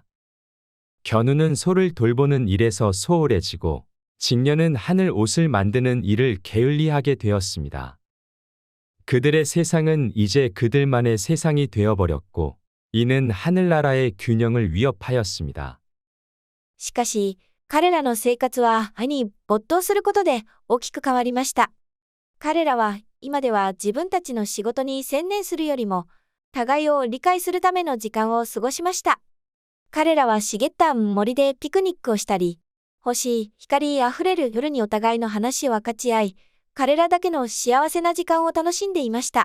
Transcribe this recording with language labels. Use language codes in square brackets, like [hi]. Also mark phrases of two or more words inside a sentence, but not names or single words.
[ko] 견우는 소를 돌보는 일에서 소홀해지고 직녀는 하늘 옷을 만드는 일을 게을리하게 되었습니다. 그들의 세상은 이제 그들만의 세상이 되어버렸고 이는 하늘나라의 균형을 위협하였습니다. [ja] しかし、彼らの生活は愛に没頭することで大きく変わりました。彼らは今では自分たちの仕事に専念するよりも、互いを理解するための時間を過ごしました。彼らは茂った森でピクニックをしたり、星、光あふれる夜にお互いの話を分かち合い、彼らだけの幸せな時間を楽しんでいました。